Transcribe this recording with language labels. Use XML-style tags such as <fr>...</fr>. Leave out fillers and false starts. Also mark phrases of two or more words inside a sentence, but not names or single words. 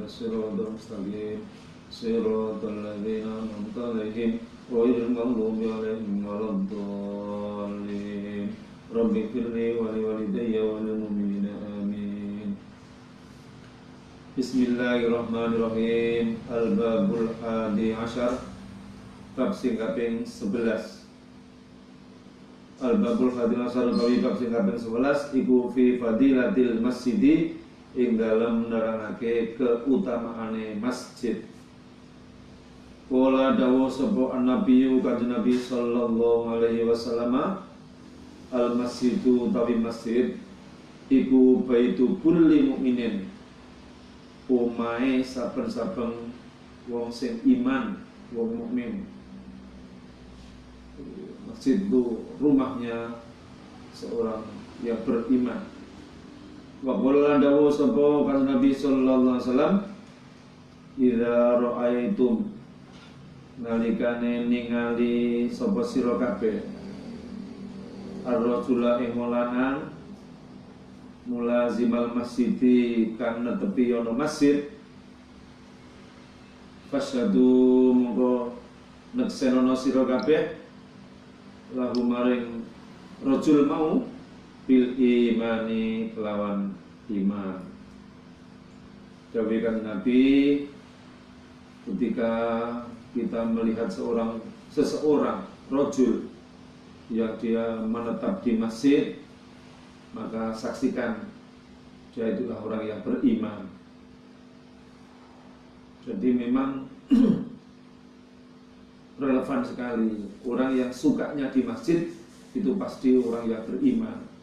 <ar>اهدنا الصراط المستقيم صراط الذين أنعمت عليهم غير المغضوب عليهم ولا الضالين. رب اغفر لي ولوالدي وللمؤمنين آمين. بسم الله الرحمن الرحيم. الباب الحادي عشر,</ar> <jv>bab sing kaping 11.</jv> <ar>الباب الحادي عشر</ar> <jv>utawi bab sing kaping 11 iku</jv> <ar>في فضيلة المسجد,</ar> <jv>ing dalem nerangake keutamaane masjid. Kala dawuh sapa an-nabiyyu kanjeng Nabi</jv> <ar>صلى الله عليه وسلم,</ar> <jv>al-masjidu utawi masjid iku</jv> <ar>بيت كل مؤمن,</ar> <jv>omahe saben-saben wong sing iman, wong mukmin.</jv> <id>Masjid itu rumahnya seorang yang beriman.</id> <ar>وقال</ar> <jv>dawuh sapa kanjeng Nabi</jv> <ar>صلى الله عليه وسلم, إذا رأيتم,</ar> <jv>nalikane ningali sapa sira kabeh, ar-rajula ing lanang,</jv> <ar>ملازم المسجد</ar> <jv>kang netepi ana masjid, fasyadu mongko neksenono sira kabeh lahu maring rajul mau</jv> <ar>بالإيمان</ar> <jv>kelawan iman. Dawuh Nabi,</jv> <id>ketika kita melihat seseorang rajul yang dia menetap di masjid, maka saksikan dia itulah orang yang beriman. Jadi memang relevan sekali, orang yang sukanya di masjid itu pasti orang yang beriman.</id>